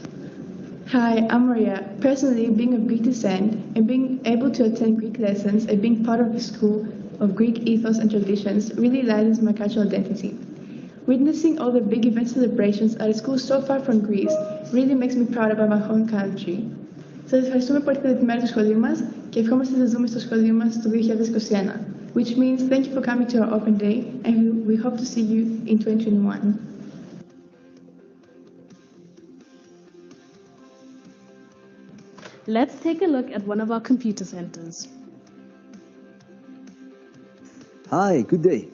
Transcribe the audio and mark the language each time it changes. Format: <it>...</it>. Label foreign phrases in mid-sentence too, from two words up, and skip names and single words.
<en>Hi, I'm Maria. Personally, being of Greek descent and being able to attend Greek lessons and being part of the school of Greek ethos and traditions really lightens my cultural identity. Witnessing all the big event celebrations at a school so far from Greece really makes me proud about my home country.</en> <el>Σας ευχαριστούμε που ήρθατε τη μέρα του σχολείου μας και ευχόμαστε να σας δούμε στο σχολείο μας το 2021,</el> <en>which means thank you for coming to our open day and we hope to see you in 2021. Let's take a look at one of our computer centers. Hi, good day.</en>